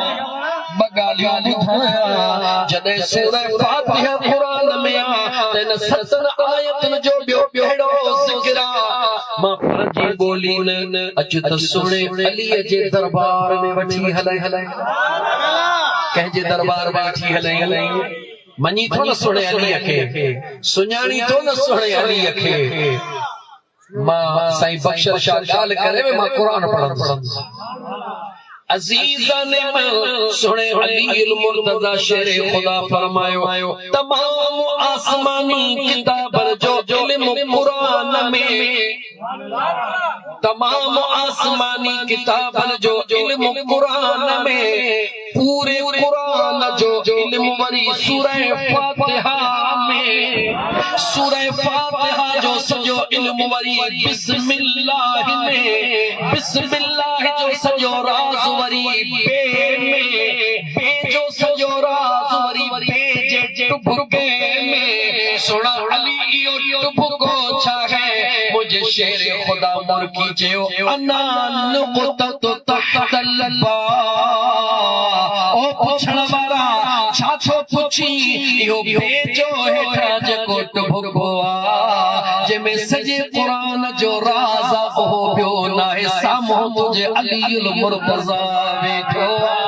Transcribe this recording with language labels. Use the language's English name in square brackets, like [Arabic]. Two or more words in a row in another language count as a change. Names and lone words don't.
[Sindhi] जॾहिं सूरह फातिहा क़ुरान में आहे त इन सतन आयतुनि जो ॿियो अहिड़ो ज़िक्र आहे मां पंहिंजी ॿोली न अच त सुणे अलीअ जे दरबार में वठी हलाए कंहिंजे दरबार में वठी हलाए मञी थो न सुणे अलीअ खे सुञाणी थो न सुणे अलीअ खे मां साईं बख्शर शाह ॻाल्हि करे मां क़ुरान पढ़ंदुसि अज़ीज़ान में सुने अलील मुर्तज़ा शेरे खुदा फरमायो तमाम आसमानी किताब जो इल्म कुरान में तमाम आसमानी किताब जो इल्म कुरान में पूरे कुरान जो इल्म वरी सूरह फातिहा में सूरह फातिहा जो सॼो इल्म वरी बिस्मिल्लाह में बिस्मिल्लाह जो सॼो राज़ वरी बे में बे जो सॼो राज़ वरी बे जे टुभके में सुणा अली इहो टुभको छा है मुझे शेर खुदा मुर्की चयो [Arabic] أنا نقطة تحت الباء [Sindhi] ओ पुछण वारा छा छो पुछी इहो बे जो हेठा जेको टुभको आ जंहिंमें सॼे क़ुरान जो राज़ ओहो ॿियो नाहे साम्हूं तुंहिंजे अलील मुर्तज़ा वेठो